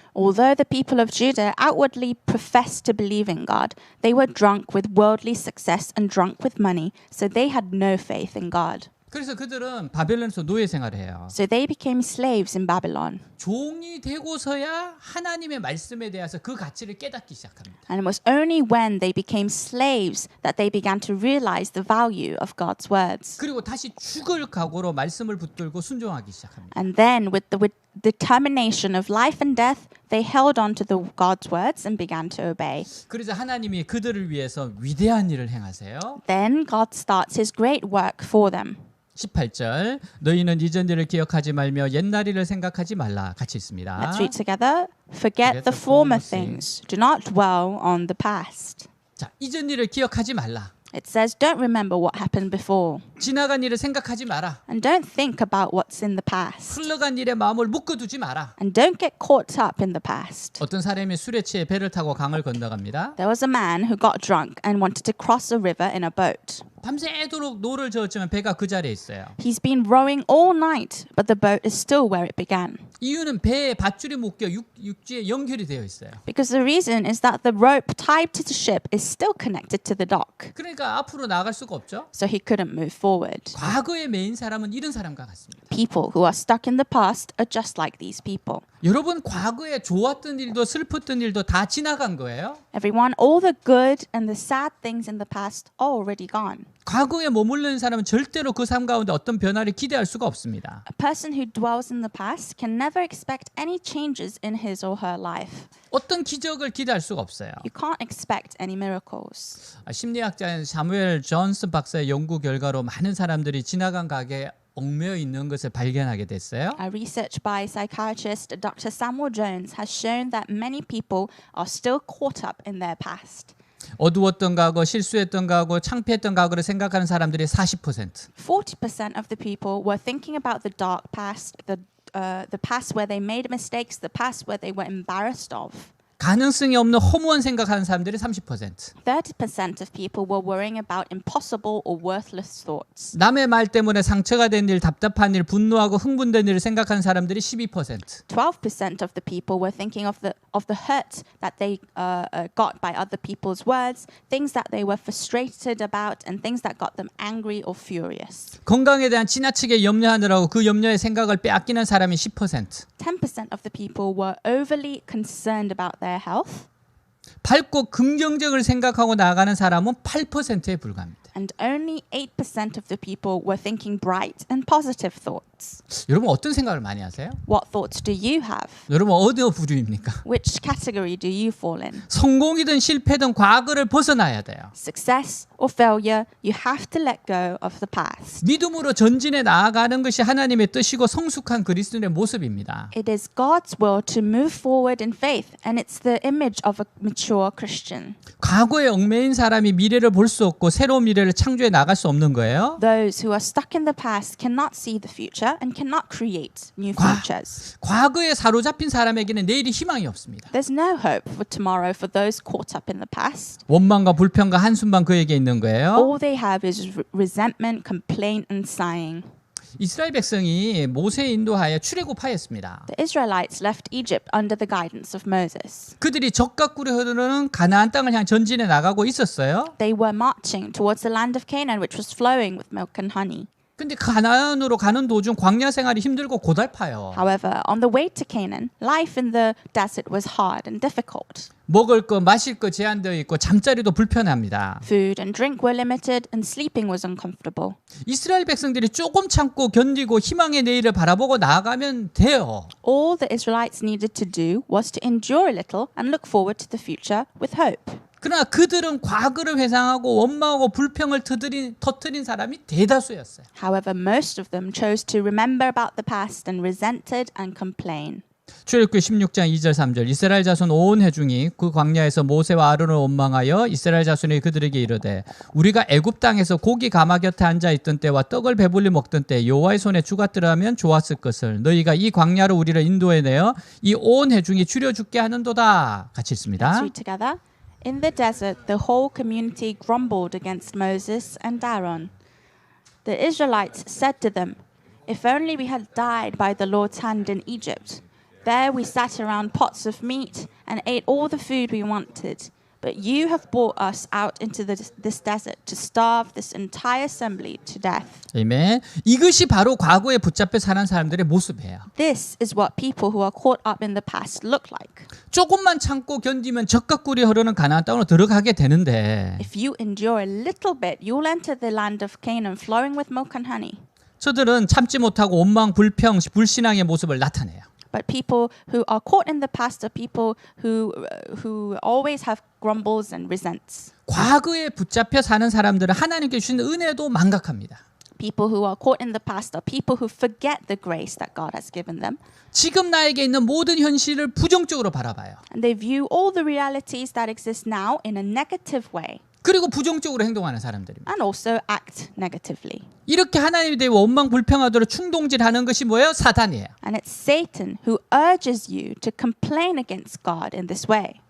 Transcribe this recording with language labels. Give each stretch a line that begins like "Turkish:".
English: Although the people of Judah outwardly professed to believe in God, they were drunk with worldly success and drunk with money, so they had no faith in God.
Korean: 그래서 그들은 바벨론에서 노예 생활을 해요.
English: So they became slaves in Babylon.
Korean: 종이 되고서야 하나님의 말씀에 대해서 그 가치를 깨닫기 시작합니다.
English: And it was only when they became slaves that they began to realize the value of God's words.
Korean: 그리고 다시 죽을 각오로 말씀을 붙들고 순종하기 시작합니다.
English: And then, with the determination of life and death, they held on to the God's words and began to obey.
Korean: 그래서 하나님이 그들을 위해서 위대한 일을 행하세요.
English: Then God starts His great work for them.
Korean: 18절 너희는 이전 일을 기억하지 말며 옛날 일을 생각하지 말라. 같이 있습니다.
English: Let's read together. Forget the former things. Do not dwell on the past.
Korean: 자, 이전 일을 기억하지 말라.
English: It says, don't remember what happened before.
Korean: 지나간 일을 생각하지 마라.
English: And don't think about what's in the past.
Korean: 흘러간 일에 마음을 묶어두지 마라.
English: And don't get caught up in the past.
Korean: 어떤 사람이 술에 취해 배를 타고 강을 건너갑니다.
English: There was a man who got drunk and wanted to cross a river in a boat.
Korean: 밤새도록 노를 저었지만 배가 그 자리에 있어요.
English: He's been rowing all night, but the boat is still where it began.
Korean: 이유는 배에 밧줄이 묶여 육지에 연결이 되어 있어요.
English: Because the reason is that the rope tied to the ship is still connected to the dock.
Korean: 그러니까 앞으로 나갈 수가 없죠.
English: So he couldn't move forward.
Korean: 과거에 매인 사람은 이런 사람과 같습니다.
English: People who are stuck in the past are just like these people.
Korean: 여러분 과거에 좋았던 일도 슬펐던 일도 다 지나간 거예요.
English: Everyone, all the good and the sad things in the past are already gone.
Korean: 과거에 머무르는 사람은 절대로 그 삶 가운데 어떤 변화를 기대할 수가 없습니다.
English: A person who dwells in the past can never expect any changes in his or her life.
Korean: 어떤 기적을 기대할 수가 없어요.
English: You can't expect any miracles.
Korean: 심리학자인 사무엘 존슨 박사의 연구 결과로 많은 사람들이 지나간 가게에 얽매여 있는 것을 발견하게 됐어요.
English: A research by psychiatrist Dr. Samuel Jones has shown that many people are still caught up in their past.
Korean: 어두웠던 과거, 실수했던 과거, 창피했던 과거를 생각하는 사람들이 40%.
English: 40% of the people were thinking about the dark past, the past where they made mistakes, the past where they were embarrassed of.
Korean: 가능성이 없는 허무한 생각하는 사람들이 30%.
English: 30% of people were worrying about impossible or worthless thoughts.
Korean: 남의 말 때문에 상처가 된 일, 답답한 일, 분노하고 흥분된 일을 생각하는 사람들이 12%.
English: 12% of the people were thinking of the hurt that they got by other people's words, things that they were frustrated about, and things that got them angry or furious.
Korean: 건강에 대한 지나치게 염려하느라고 그 염려의 생각을 빼앗기는 사람이 10%.
English: 10% of the people were overly concerned about their health,
Korean: 밝고 긍정적을 생각하고 나아가는 사람은 8%에 불과합니다.
English: and only 8% of the people were thinking bright and positive thoughts.
Korean: 여러분 어떤 생각을 많이 하세요?
English: What thoughts do you have?
Korean: 여러분 어디 부류입니까?
English: Which category do you fall in?
Korean: 성공이든 실패든 과거를 벗어나야 돼요.
English: Success or failure, you have to let go of the past.
Korean: 믿음으로 전진해 나아가는 것이 하나님의 뜻이고 성숙한 그리스도인의 모습입니다.
English: It is God's will to move forward in faith, and it's the image of a mature Christian.
Korean: 과거에 얽매인 사람이 미래를 볼 수 없고 새로운 미래를 창조해 나갈 수 없는 거예요.
English: Those who are stuck in the past cannot see the future and cannot create new futures.
Korean: 과거에 사로잡힌 사람에게는 내일이 희망이 없습니다.
English: There's no hope for tomorrow for those caught up in the past.
Korean: 원망과 불평과 한숨만 그에게 있는 거예요.
English: All they have is resentment, complaint, and sighing.
Korean: 이스라엘 백성이 모세의 인도하에 출애굽하였습니다.
English: The Israelites left Egypt under the guidance of Moses.
Korean: 그들이 적과 꿀이 흐르는 가나안 땅을 향해 전진해 나가고 있었어요.
English: They were marching towards the land of Canaan, which was flowing with milk and honey.
Korean: 근데 가나안으로 가는 도중 광야 생활이 힘들고 고달파요.
English: However, on the way to Canaan, life in the desert was hard and difficult.
Korean: 먹을 거, 마실 거 제한되어 있고 잠자리도 불편합니다.
English: Food and drink were limited, and sleeping was uncomfortable.
Korean: 이스라엘 백성들이 조금 참고 견디고 희망의 내일을 바라보고 나아가면 돼요.
English: All the Israelites needed to do was to endure a little and look forward to the future with hope.
Korean: 그러나 그들은 과거를 회상하고 원망하고 불평을 터뜨린 사람이 대다수였어요.
English: However, most of them chose to remember about the past and resented and complain.
Korean: 출애굽기 16장 2절 3절 이스라엘 자손 온 회중이 그 광야에서 모세와 아론을 원망하여 이스라엘 자손이 그들에게 이르되 우리가 애굽 땅에서 고기 가마 곁에 앉아 있던 때와 떡을 배불리 먹던 때 여호와의 손에 죽었더라면 좋았을 것을 너희가 이 광야로 우리를 인도해 내어 이 온 회중이 줄여 죽게 하는도다. 같이 읽습니다.
English: Let's read together. In the desert, the whole community grumbled against Moses and Aaron. The Israelites said to them, "If only we had died by the Lord's hand in Egypt. There we sat around pots of meat and ate all the food we wanted. But you have brought us out into this desert to starve this entire assembly to death."
Korean: 아멘. 이것이 바로 과거에 붙잡혀 사는 사람들의 모습이에요.
English: This is what people who are caught up in the past look like.
Korean: 조금만 참고 견디면 젖과 꿀이 흐르는 가나안 땅으로 들어가게 되는데
English: If you endure a little bit, you'll enter the land of Canaan flowing with milk and honey.
Korean: 저들은 참지 못하고 원망, 불평, 불신앙의 모습을 나타내요.
English: But people who are caught in the past are people who always have grumbles and resents.
Korean: 과거에 붙잡혀 사는 사람들은 하나님께 주신 은혜도 망각합니다.
English: People who are caught in the past are people who forget the grace that God has given them.
Korean: 지금 나에게 있는 모든 현실을 부정적으로 바라봐요.
English: And they view all the realities that exist now in a negative way.
Korean: 그리고 부정적으로 행동하는 사람들입니다.
English: And also act negatively.
Korean: 이렇게 하나님에 대해 원망 불평하도록 충동질하는 것이 뭐예요? 사탄이에요.
English: And it's Satan who urges you to complain against God in this way.